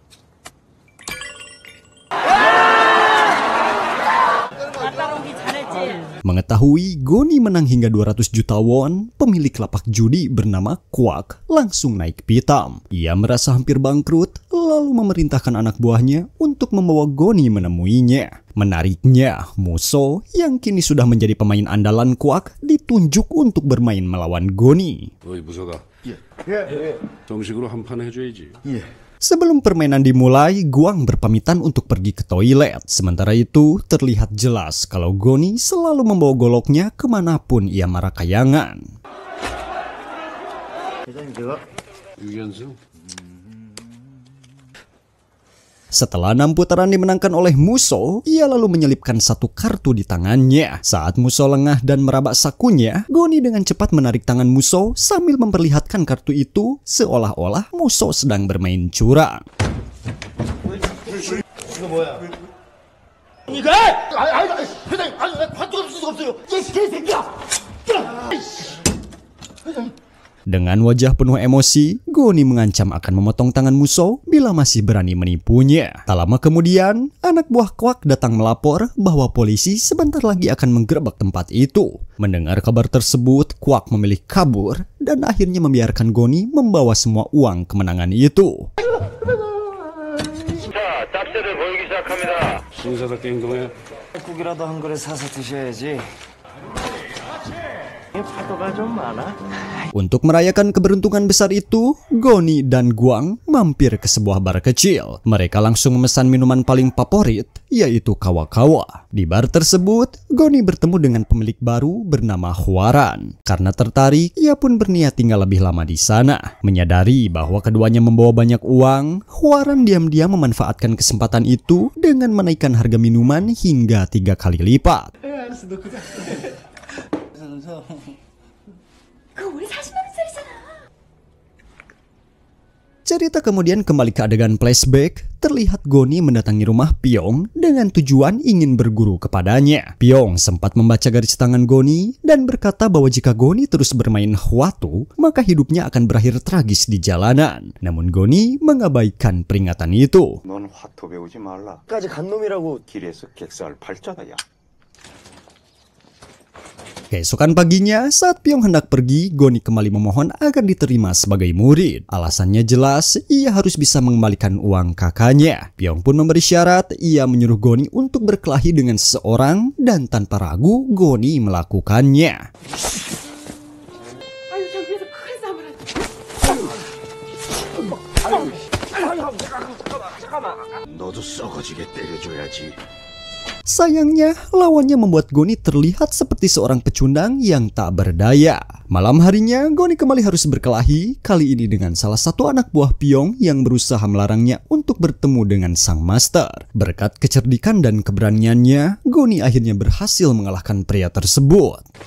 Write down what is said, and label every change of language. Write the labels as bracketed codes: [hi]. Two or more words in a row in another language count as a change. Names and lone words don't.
[id] Mengetahui Goni menang hingga 200 juta won, pemilik lapak judi bernama Kwak langsung naik pitam. Ia merasa hampir bangkrut, lalu memerintahkan anak buahnya untuk membawa Goni menemuinya. Menariknya, Muso yang kini sudah menjadi pemain andalan Kwak ditunjuk untuk bermain melawan Goni. [ko] 무서가. 정식으로 한 판 해줘야지. [id] Sebelum permainan dimulai, Gwang berpamitan untuk pergi ke toilet. Sementara itu, terlihat jelas kalau Goni selalu membawa goloknya kemanapun ia marah kayangan. [ko] 유연승. [id] Setelah 6 putaran dimenangkan oleh Muso, ia lalu menyelipkan satu kartu di tangannya. Saat Muso lengah dan meraba sakunya, Goni dengan cepat menarik tangan Muso sambil memperlihatkan kartu itu seolah-olah Muso sedang bermain curang. [ko] 이거 뭐야? 이거? 회장님, 관두가 없을 수가 없어요. 이 개새끼야! [id] Dengan wajah penuh emosi, Goni mengancam akan memotong tangan Muso bila masih berani menipunya. Tak lama kemudian, anak buah Kwak datang melapor bahwa polisi sebentar lagi akan menggerebek tempat itu. Mendengar kabar tersebut, Kwak memilih kabur dan akhirnya membiarkan Goni membawa semua uang kemenangan itu. [ko] 신사답게 행동해. 국이라도 한 그릇 사서 드셔야지. 파도가 좀 많아. [id] Untuk merayakan keberuntungan besar itu, Goni dan Gwang mampir ke sebuah bar kecil. Mereka langsung memesan minuman paling favorit, yaitu kawa-kawa. Di bar tersebut, Goni bertemu dengan pemilik baru bernama Hwaran. Karena tertarik, ia pun berniat tinggal lebih lama di sana. Menyadari bahwa keduanya membawa banyak uang, Hwaran diam-diam memanfaatkan kesempatan itu dengan menaikkan harga minuman hingga 3 kali lipat. [ko] 그거 우리 40만 원짜리잖아. [id] Cerita kemudian kembali ke adegan flashback. Terlihat Goni mendatangi rumah Pyong dengan tujuan ingin berguru kepadanya. Pyong sempat membaca garis tangan Goni dan berkata bahwa jika Goni terus bermain hwatu, maka hidupnya akan berakhir tragis di jalanan. Namun Goni mengabaikan peringatan itu. [ko] 넌 화토 배우지 말라. 까지 간 놈이라고. 길에서 객살 팔자다 야. [id] Keesokan paginya, saat Pyong hendak pergi, Goni kembali memohon agar diterima sebagai murid. Alasannya jelas, ia harus bisa mengembalikan uang kakaknya. Pyong pun memberi syarat, ia menyuruh Goni untuk berkelahi dengan seseorang dan tanpa ragu, Goni melakukannya. [ko] 아유, 저 위에서 큰 싸움을 하지. 너도 썩어지게 때려줘야지. [id] Sayangnya, lawannya membuat Goni terlihat seperti seorang pecundang yang tak berdaya. Malam harinya, Goni kembali harus berkelahi, kali ini dengan salah satu anak buah Pyong yang berusaha melarangnya untuk bertemu dengan sang master. Berkat kecerdikan dan keberaniannya, Goni akhirnya berhasil mengalahkan pria tersebut.